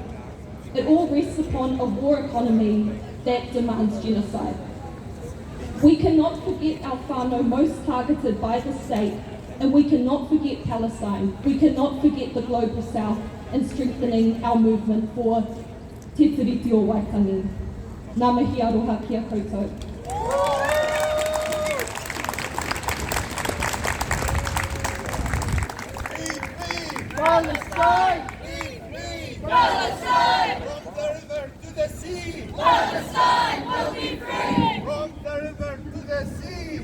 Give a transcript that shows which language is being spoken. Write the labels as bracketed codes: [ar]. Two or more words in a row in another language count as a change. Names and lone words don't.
[en] It all rests upon a war economy that demands genocide. We cannot forget our whānau most targeted by the state, and we cannot forget Palestine. We cannot forget the Global South in strengthening our movement for Te Tiriti o Waitangi. [mi] Ngā mihi aroha kia koutou. [en] Palestine! Palestine! From the river to the sea! Palestine will be free! From the river to the sea!